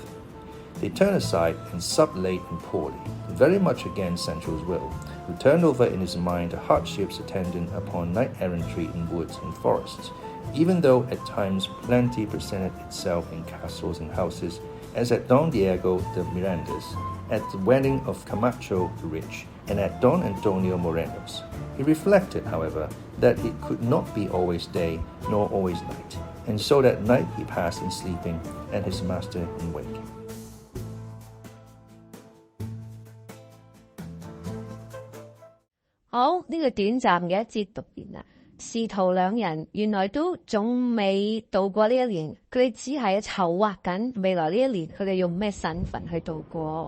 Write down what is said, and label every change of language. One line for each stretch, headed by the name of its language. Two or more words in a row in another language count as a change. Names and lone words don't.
English: They turned aside and supped late and poorly, very much against Sancho's will, who turned over in his mind the hardships attendant upon knight-errantry in woods and forests, even though at times plenty presented itself in castles and houses, as at Don Diego de Miranda's, at the wedding of Camacho the Rich, and at Don Antonio Moreno's. He reflected, however, that it could not be always day, nor always night, and so that night he passed in sleeping, and his master in waking.
Cantonese: 好，呢個短暫嘅一節讀完啦。仕途兩人原來都仲未度過呢一年，佢哋只係籌劃緊未來呢一年佢哋用咩身份去度過。